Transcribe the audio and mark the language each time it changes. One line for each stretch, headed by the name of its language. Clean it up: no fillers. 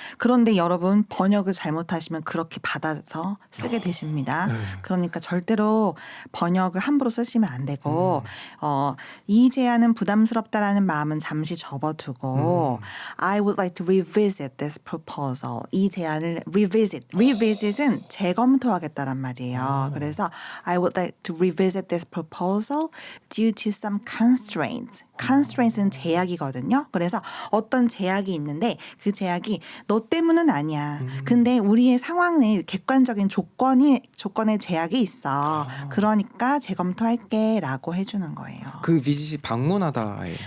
Korean: 그런데 여러분 번역을 잘못하시면 그렇게 받아서 쓰게 되십니다. 네. 그러니까 절대로 번역을 함부로 쓰시면 안 되고 이 제안은 부담스럽다라는 마음은 잠시 접어두고
English: I would like to revisit this proposal.
Korean: 이 제안을 revisit은 재검토하겠다란 말이에요. 그래서
English: I would like to revisit this proposal due to some
Korean: constraints는 제약이거든요. 그래서 어떤 제약이 있는데 그 제약이 너 때문은 아니야. 근데 우리의 상황에 객관적인 조건의 제약이 있어. 그러니까 재검토할게라고 해주는 거예요. 그 비짓이 방문하다에